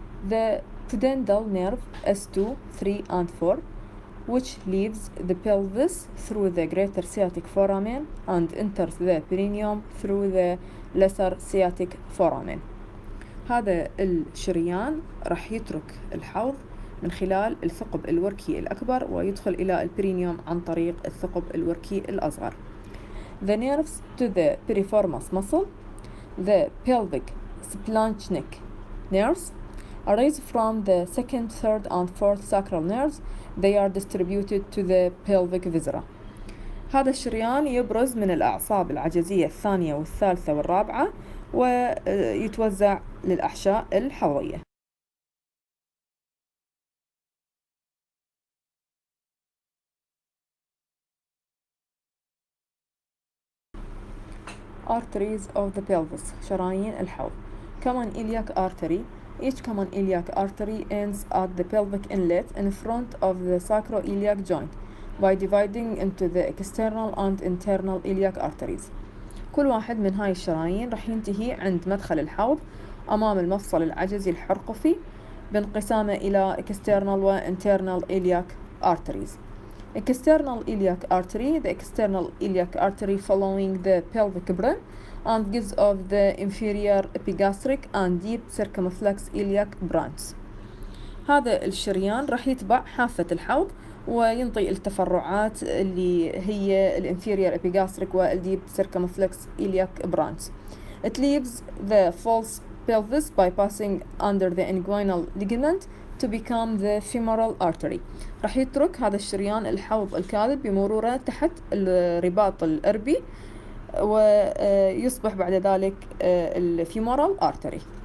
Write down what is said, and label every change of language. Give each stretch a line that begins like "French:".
English: The pudendal nerve S2, 3 and 4, which leaves the pelvis through the greater sciatic foramen and enters the perineum through the lesser sciatic foramen.
Arabic: هذا الشريان راح يترك الحوض من خلال الثقب الوركي الأكبر ويدخل إلى البرينيوم عن طريق الثقب الوركي الأصغر.
English: The nerves to the piriformis muscle, the pelvic splanchnic nerves, arise from the second, third and fourth sacral nerves. They are distributed to the pelvic viscera.
Arabic: هذا الشريان يبرز من الأعصاب العجزية الثانية والثالثة والرابعة ويتوزع للأحشاء الحوضية.
English: Arteries of the pelvis.
Arabic: شرايين الحوض.
English: Common iliac artery. Each common iliac artery ends at the pelvic inlet in front of the sacroiliac joint by dividing into the external and internal iliac arteries.
Arabic: كل واحد من هاي الشرايين راح ينتهي عند مدخل الحوض أمام المفصل العجزي الحرقفي بانقسامه إلى external و
English: internal iliac arteries. External iliac artery, the external iliac artery following the pelvic brim and gives off the inferior epigastric and deep circumflex iliac branch.
Arabic: هذا الشريان راح يتبع حافة الحوض وينطي التفرعات اللي هي الانفيريور epigastric والديب
English: circumflex iliac branch. It leaves the false pelvis by passing under the inguinal ligament to become the femoral artery.
Arabic: راح يترك هذا الشريان الحوض الكاذب بمروره تحت الرباط الأربي ويصبح بعد ذلك الفيمورال artery.